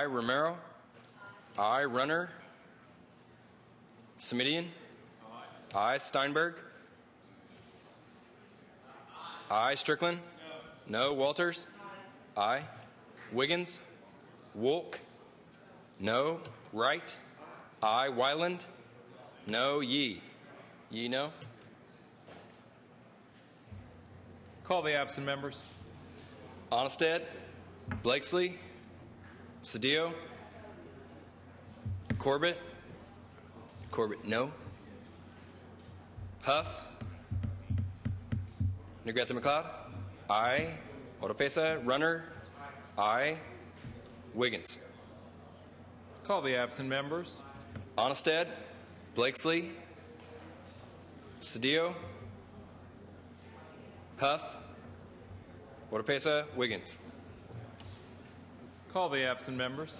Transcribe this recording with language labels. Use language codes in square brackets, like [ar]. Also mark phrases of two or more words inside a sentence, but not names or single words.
[en] Romero, aye. Runner, Semidian, aye. Steinberg, aye. Strickland, no. Walters, aye. Wiggins, Wolk, no. Wright, aye. Wyland, no. Yee, no. Call the absent members. Onnested, Blakesley, Cedillo, Corbett, no. Huff, Negrete McLeod, aye. Oropesa, Runner, aye. Wiggins. Call the absent members. Onnested, Blakesley, Cedillo, Huff, Oropesa, Wiggins. Call the absent members.